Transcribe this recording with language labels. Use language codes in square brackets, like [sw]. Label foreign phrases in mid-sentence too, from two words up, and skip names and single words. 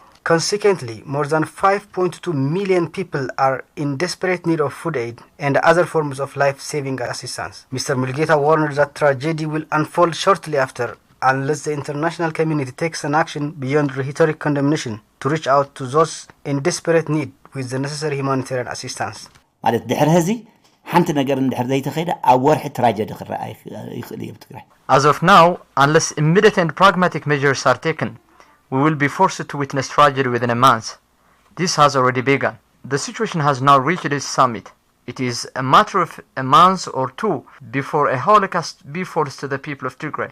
[en] Consequently, more than 5.2 million people are in desperate need of food aid and other forms of life-saving assistance. Mr. Mulgeta warned that tragedy will unfold shortly after unless the international community takes an action beyond rhetoric condemnation to reach out to those in desperate need with the necessary humanitarian assistance. [ti] ማለት ድሕሪ ህዚ ሓንቲ ነገር እንድሕር ዘይተኸይደ ኣብ ወርሒ ትራጀዲ ክረአ ይኽእል እዩ ትግራይ. [en] As of now, unless immediate and pragmatic measures are taken, we will be forced to witness tragedy within a month. This has already begun. The situation has now reached its summit. It is a matter of a month or two before a holocaust befalls to the people of Tigray.